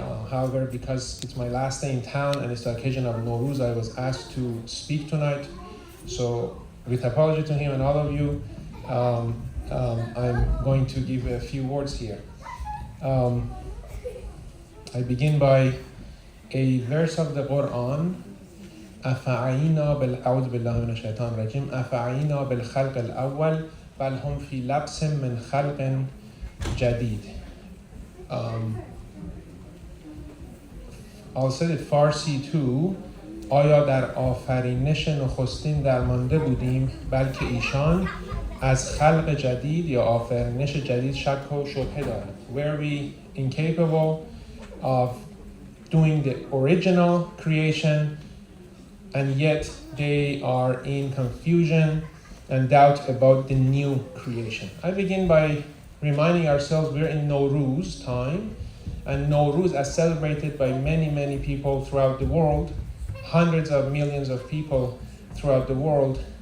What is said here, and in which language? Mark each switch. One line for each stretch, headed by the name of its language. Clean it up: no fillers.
English: However, because it's my last day in town and it's the occasion of Nowruz, I was asked to speak tonight. So with apology to him and all of you, I'm going to give a few words here. I begin by a verse of the Quran.
Arabic: أعوذ بالله من الشيطان الرجيم أفعينا بالخلق الأول بل هم في لبس من خلق جديد.
English: I'll say it Farsi too.
Persian: آیا در آفرینش نخستین درمانده بودیم بلکه ایشان از خلق جدید یا آفرینش جدید شک و شبهه دارند.
English: Were we incapable of doing the original creation, and yet they are in confusion and doubt about the new creation. I begin by reminding ourselves we're in Nowruz time, and Nowruz as celebrated by many people throughout the world, hundreds of millions of people throughout the world.